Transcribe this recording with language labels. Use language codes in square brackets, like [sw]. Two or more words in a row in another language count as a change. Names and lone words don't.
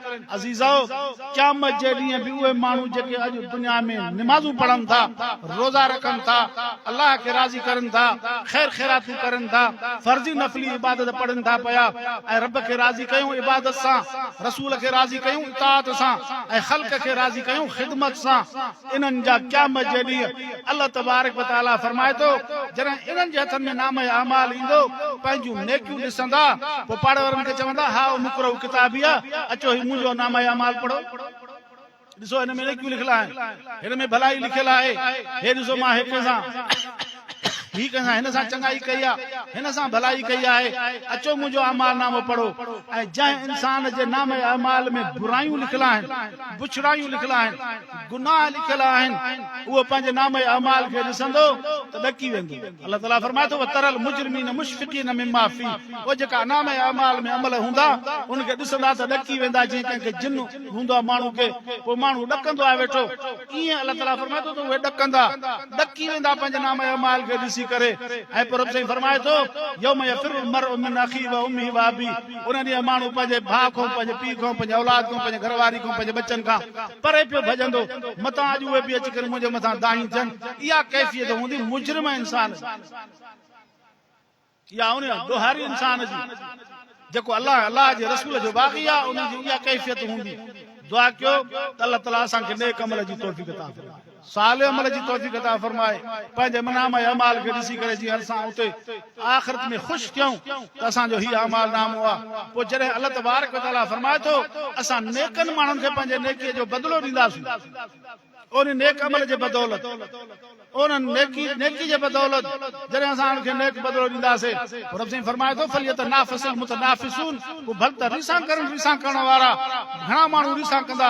[sd] अज़ीज़ो, क़यामत जे ॾींहुं बि उहे माण्हू जेके अॼु दुनिया में नमाज़ूं पढ़नि था, रोज़ा रखनि था, अल्लाह खे राज़ी करनि था, ख़ैर ख़ैरातूं करनि था, फर्ज़ी नफ़ली इबादत पढ़नि था पिया ऐं रब खे राज़ी कयूं इबादत सां, रसूल खे राज़ी कयूं इताअत सां ऐं ख़ल्क़ खे राज़ी कयूं ख़िदमत सां। इन्हनि जा क़यामत जे ॾींहुं [ar] الله تبارك وتعالى [sd] फरमाए थो, जॾहिं इन्हनि जे हथनि में नाम अमाल ईंदो, पंहिंजूं नेकियूं ॾिसंदा, पोइ पाड़े वारनि खे चवंदा, [ar] هاؤم اقرءوا كتابيه, [sd] अचो ही मुंहिंजो नाम अमाल पढ़ो। ॾिसो हिन में नेकियूं लिखियल आहिनि, हिन में भलाई लिखियल आहे। हे ॾिसो मां हिन सां चङाई कई आहे, हिन सां भलाई कई आहे, अचो मुंहिंजो अमाल नामो पढ़ो। ऐं जंहिं इंसान जे नाम अमाल में बुरायूं लिखियल आहिनि, बुछड़ायूं लिखियल आहिनि, गुनाह लिखियल आहिनि, उहो पंहिंजे नाम अमाल खे ॾिसंदो त ॾकी वेंदो। [ar] الله تعالى [sd] फरमाए थो, [ar] ترى المجرمين مشفقين مما في, [sd] उहे जेका नाम अमाल में अमल हूंदा उनखे ॾिसंदा त ॾकी वेंदा, जीअं कंहिंखे जिन हूंदो आहे माण्हू खे, पोइ माण्हू ॾकंदो आहे वेठो, ईअं [ar] الله تعالى [sd] फरमाए थो त उहे ॾकंदा, ॾकी वेंदा पंहिंजे नाम अमाल खे ॾिसी करे। ऐं पर रब फरमाए थो, [ar] يوم يفر المرء من أخي وأمي وأبي, [sd] उन ॾींहुं माण्हू पंहिंजे भाउ खां, पंहिंजे पीउ खां, पंहिंजे औलाद खां, पंहिंजे घरवारी खां, पंहिंजे बचनि खां परे पियो भॼंदो, मथां अॼु उहे बि अची करे मुंहिंजे मथां दाही थियनि। इहा कैफ़ियत हूंदी मुजरिम इंसान, इहा उन ॾोहारी इंसान जी, जेको अल्लाह जे रसूल जो बाग़ी आहे, उन जी इहा कैफ़ियत हूंदी। दुआ कयो त [ar] الله تعالى [sd] असांखे नेक अमल जी तौफ़ीक़ अता फरमाए, सालिह अमल जी तौफ़ीक़ अता फरमाए, पंहिंजे नाम अमाल खे ॾिसी करे जीअं असां उते आख़िरत में ख़ुशि थियूं त असांजो हीउ अमाल नामो आहे। पोइ जॾहिं [ar] الله تبارك وتعالى [sd] फरमाए थो, असां नेकनि माण्हुनि खे पंहिंजे नेकीअ जो बदिलो ॾींदासीं, उन नेक अमल जे बदौलत, उन नेकी जे बदौलत जॾहिं असां उनखे नेक बदिलो ॾींदासीं। रब साईं फरमाए थो, [ar] فليتنافس المتنافسون, [sd] को भल त रिसां करण वारा घणा माण्हू रिसां कंदा।